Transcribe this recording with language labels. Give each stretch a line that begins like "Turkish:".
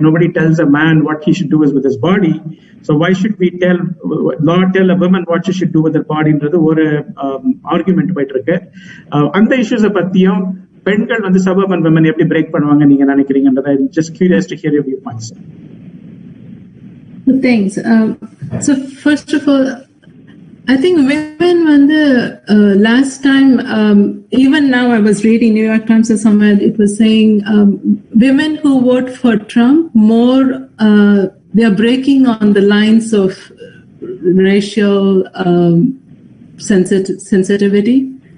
English: Nobody tells a man what he should do is with his body. So why should we tell a woman what she should do with her body?
Tamil: ன்றது ஒரு argument போயிட்டு இருக்கு. அந்த இஷ்யூஸை பத்தியும் பெண்கள் suburban women எப்படி break பண்ணுவாங்க நீங்க நினைக்கிறீங்கன்றத
English: just curious to hear your viewpoints. Thanks. So first of all, I think women last time, even now I was reading New York Times or somewhere, it was saying women who vote for Trump more, they are breaking on the lines of racial sensitivity.